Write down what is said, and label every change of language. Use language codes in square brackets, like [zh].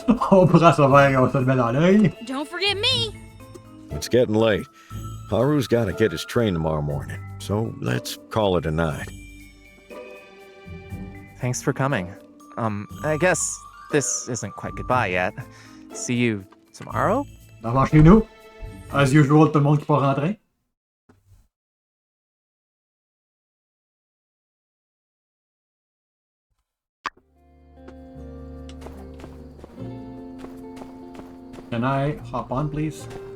[fr] On prend son verre et on se le met dans l'œil. [en] Don't forget me. It's getting late. Haru's got to get his train tomorrow morning, so let's call it a night. Thanks for coming. I guess this isn't quite goodbye yet. See you tomorrow? [fr] Devant chez nous. [en] As usual, [fr] tout le monde qui peut rentrer. [en] Can I hop on, please?